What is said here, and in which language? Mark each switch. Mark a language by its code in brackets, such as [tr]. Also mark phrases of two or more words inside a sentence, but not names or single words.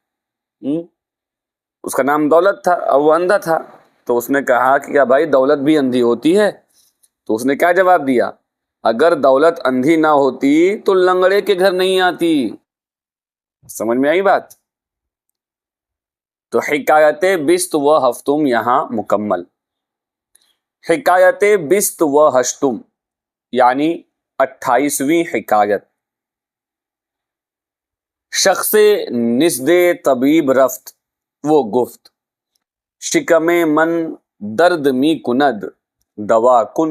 [ur] اس کا نام دولت تھا اور وہ اندھا تھا. تو اس نے کہا کہ کیا بھائی دولت بھی اندھی ہوتی ہے؟ تو اس نے کیا جواب دیا، اگر دولت اندھی نہ ہوتی تو لنگڑے کے گھر نہیں آتی. سمجھ میں آئی بات؟ تو [fa] حکایت بست و ہفتم [ur] یہاں مکمل. [fa] حکایت بست و ہشتم [ur] یعنی 28ویں حکایت. [fa] شخص نزد طبیب رفت، وہ گفت، شکم من درد می کند دوا کن.